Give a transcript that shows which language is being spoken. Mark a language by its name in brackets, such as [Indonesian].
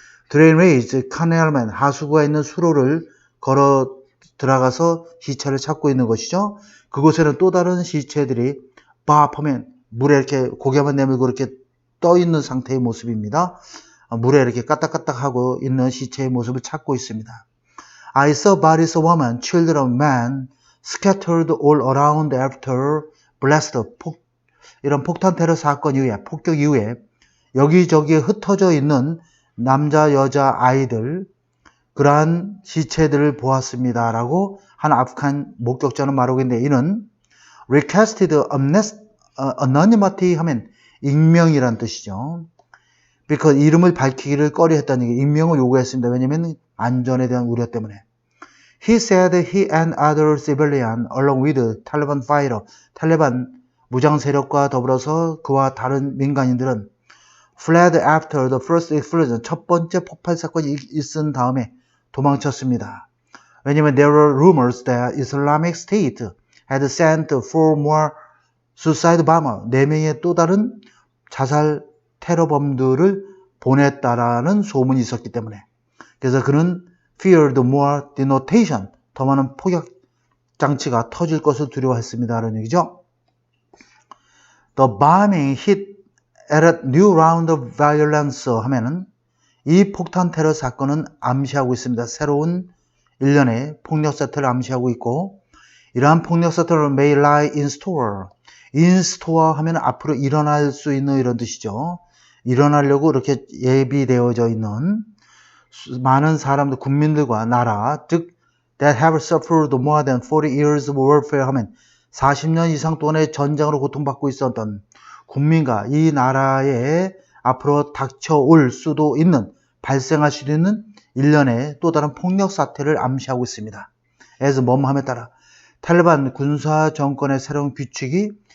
[Korean] drainage, canalman, 하수구가 있는 수로를 걸어 들어가서 시체를 찾고 있는 것이죠. 그곳에는 또 다른 시체들이 하면 물에 이렇게 고개만 내밀고 이렇게 떠 있는 상태의 모습입니다. 물에 이렇게 까딱까딱하고 있는 시체의 모습을 찾고 있습니다. [English] I saw bodies of women, children of men scattered all around after blast. [Korean] 이런 폭탄 테러 사건 이후에, 폭격 이후에 여기저기에 흩어져 있는 남자, 여자, 아이들 그러한 시체들을 보았습니다. 라고 한 아프간 목격자는 말하고 있는데 이는 [English] requested anonymity [Korean] 하면 익명이란 뜻이죠. because 이름을 밝히기를 꺼려했다는 게 익명을 요구했습니다. 왜냐하면 안전에 대한 우려 때문에. [English] He said he and other civilians along with Taliban fighter, [Korean] 탈레반 무장 세력과 더불어서 그와 다른 민간인들은 [English] fled after the first explosion, [Korean] 첫 번째 폭발 사건이 있은 다음에 도망쳤습니다. 왜냐하면 [English] there were rumors that Islamic State had sent 4 more suicide bomber, [Korean] 4명의 또 다른 자살 테러범들을 보냈다라는 소문이 있었기 때문에 그래서 그는 [English] feared more denotation, [Korean] 더 많은 폭격 장치가 터질 것을 두려워했습니다. 라는 얘기죠. [English] The bombing hit at a new round of violence [Korean] 하면은 이 폭탄 테러 사건은 암시하고 있습니다. 새로운 일련의 폭력 사태를 암시하고 있고 이러한 폭력 사태는 [English] may lie in store. [Korean] in store 하면 앞으로 일어날 수 있는 이런 뜻이죠. 일어나려고 이렇게 예비되어져 있는 많은 사람들, 국민들과 나라, 즉 [English] that have suffered more than 40 years of warfare [Korean] 하면 40년 이상 동안의 전쟁으로 고통받고 있었던 국민과 이 나라에 앞으로 닥쳐올 수도 있는, 발생할 수도 있는 일련의 또 다른 폭력 사태를 암시하고 있습니다. as 뭐뭐함에 따라 탈레반 군사 정권의 새로운 규칙이